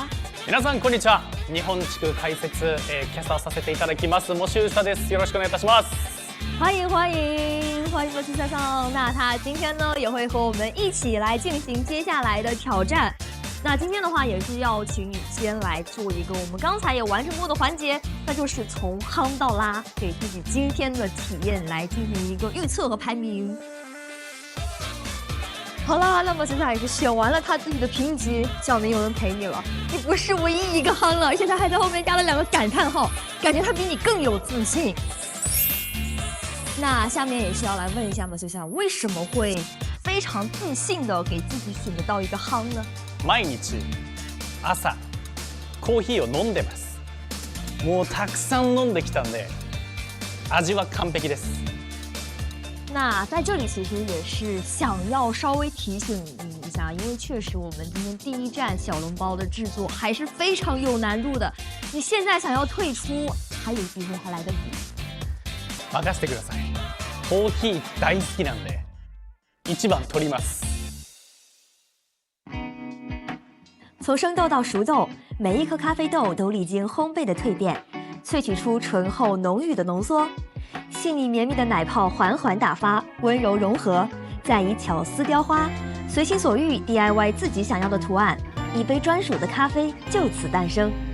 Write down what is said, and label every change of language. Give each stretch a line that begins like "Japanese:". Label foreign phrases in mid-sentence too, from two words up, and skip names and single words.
Japanese: 皆さんこんにちは。日本地区解説、キャスターさせていただきますAbyssⅨです。よろしくお願いいたします。
Chinese: 欢迎AbyssⅨさん。那他今天呢也会和我们一起来进行接下来的挑战。那今天的话也是要请你先来做一个我们刚才也完成过的环节，那就是从夯到拉，给自己今天的体验来进行一个预测和排名。好了，那么现在也是选完了他自己的评级，小明有人陪你了，你不是唯一一个夯了，而且他还在后面加了2个感叹号，感觉他比你更有自信。那下面也是要来问一下AbyssⅨ为什么会非常自信的给自己选择到一个夯呢？
Japanese: 毎日朝コーヒーを飲んでます。もうたくさん飲んできたんで、味は完璧です。
Chinese: 那在这里其实也是想要稍微提醒你一下，因为确实我们今天第1站小笼包的制作还是非常有难度的。你现在想要退出，还有机会，还来得及。
Japanese: 任せてください。コーヒー大好きなんで1番取ります。
Chinese: 从生豆到熟豆，每一颗咖啡豆都历经烘焙的蜕变，萃取出醇厚浓郁的浓缩，细腻绵密的奶泡缓缓打发，温柔融合，再以巧思雕花，随心所欲 DIY 自己想要的图案，一杯专属的咖啡就此诞生。